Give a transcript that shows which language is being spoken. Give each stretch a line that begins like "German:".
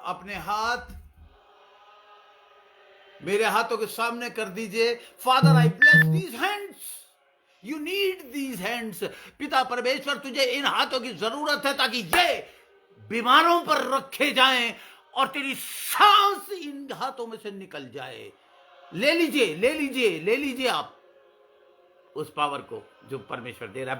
Hindi: अपने हाथ मेरे हाथों के सामने कर दीजिए।
English: Father, I bless these hands. You need these hands.
Hindi: पिता परमेश्वर, तुझे इन हाथों की जरूरत है ताकि ये बीमारों पर रखे जाएं और तेरी सांस इन हाथों में से निकल जाए। ले लीजिए, ले लीजिए, ले लीजिए आप उस पावर को जो परमेश्वर दे रहा है।